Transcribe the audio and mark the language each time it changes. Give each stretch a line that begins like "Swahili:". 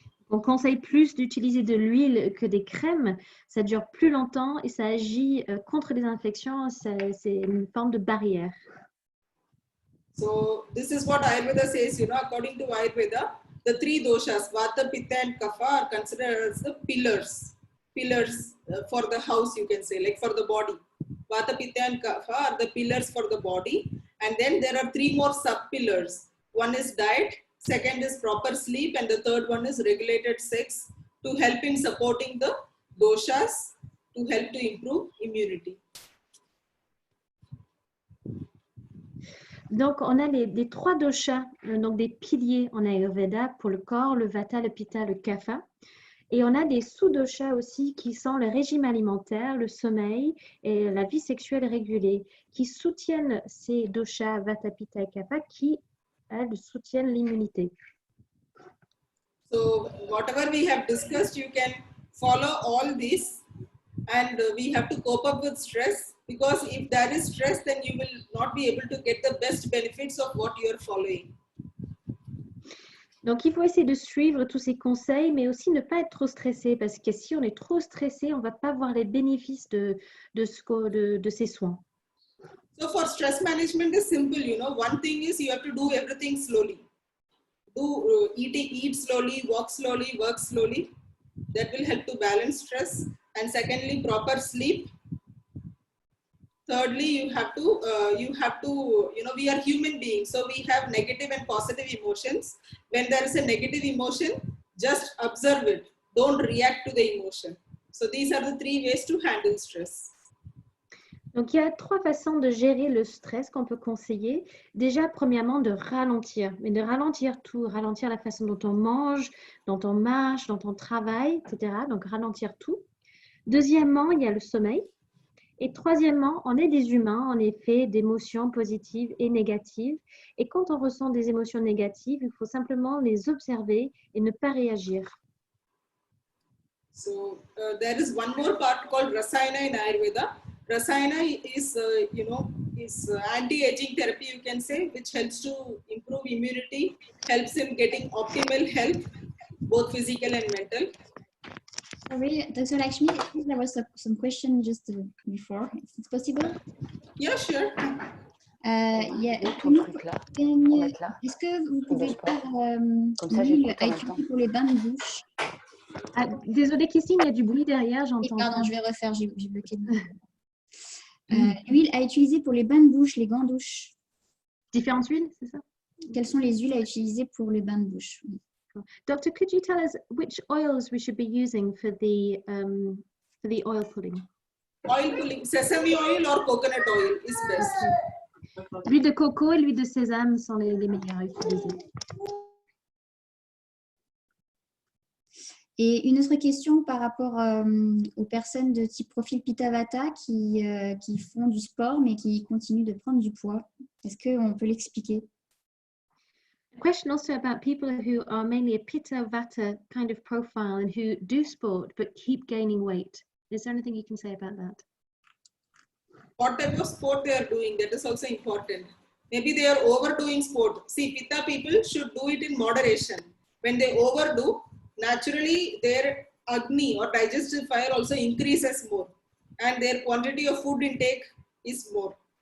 French: On conseille plus d'utiliser de l'huile que des crèmes. Ça dure plus longtemps et ça agit contre les infections. C'est une forme de barrière.
English: So this is what Ayurveda says, you know, according to Ayurveda, the three doshas, Vata, Pitta and Kapha are considered as the pillars for the house, you can say, like for the body. Vata, Pitta and Kapha are the pillars for the body. And then there are three more sub-pillars. One is diet, second is proper sleep, and the third one is regulated sex to help in supporting the doshas, to help to improve immunity.
French: Donc, on a les trois doshas, donc des piliers en Ayurveda pour le corps, le Vata, le Pitta, le Kapha. Et on a des sous-doshas aussi qui sont le régime alimentaire, le sommeil et la vie sexuelle régulée, qui soutiennent ces doshas Vata, Pitta et Kapha qui soutiennent l'immunité.
English: So whatever we have discussed, you can follow all these, and we have to cope up with stress, because if there is stress, then you will not be able to get the best benefits of what you are following.
French: Donc, il faut essayer de suivre tous ces conseils, mais aussi ne pas être trop stressé, parce que si on est trop stressé, on ne va pas voir les bénéfices de ces soins.
English: So for stress management is simple, you know, one thing is you have to do everything slowly. Eat slowly, walk slowly, work slowly. That will help to balance stress. And secondly, proper sleep. Thirdly, you have to, you know, we are human beings, so we have negative and positive emotions. When there is a negative emotion, just observe it. Don't react to the emotion. So these are the three ways to handle stress.
French: Donc, il y a trois façons de gérer le stress qu'on peut conseiller. Déjà, premièrement, de ralentir. Mais de ralentir tout, ralentir la façon dont on mange, dont on marche, dont on travaille, etc. Donc, ralentir tout. Deuxièmement, il y a le sommeil. Et troisièmement, on est des humains, en effet, d'émotions positives et négatives. Et quand on ressent des émotions négatives, il faut simplement les observer et ne pas réagir.
English: So there is one more part called Rasayana in Ayurveda. Rasayana is, is anti-aging therapy, you can say, which helps to improve immunity, helps in getting optimal health, both physical and mental. Sorry, Dr. Lakshmi, I think there was some question just before. Is it possible? Yeah, sure. Yeah.
French: Ton truc là, pour mettre là. Est-ce que vous pouvez dire Comme ça, j'écoute en même temps. pour les bains de bouche? Ah, désolée, Christine, il y a du bruit derrière, Et j'entends. pardon, je vais refaire, j'ai bloqué. L'huile à utiliser pour les bains de bouche, les gants douche. Différentes huiles, c'est ça? Quelles sont les huiles à utiliser pour les bains de bouche?
English: Doctor, could you tell us which oils we should be using for the oil pulling? Oil pulling, sesame oil or coconut oil is best.
French: L'huile de coco et l'huile de sésame sont les meilleures à utiliser. Et une autre question par rapport aux personnes de type profil Pitta Vata qui font du sport mais qui continuent de prendre du poids. Est-ce qu'on peut l'expliquer?
English: A question also about people who are mainly a Pitta Vata kind of profile and who do sport but keep gaining weight. Is there anything you can say about that? What type of sport they are doing, that is also important. Maybe they are overdoing sport. See, Pitta people should do it in moderation. When they overdo, naturally their Agni or digestive fire also increases more and their quantity of food intake is more.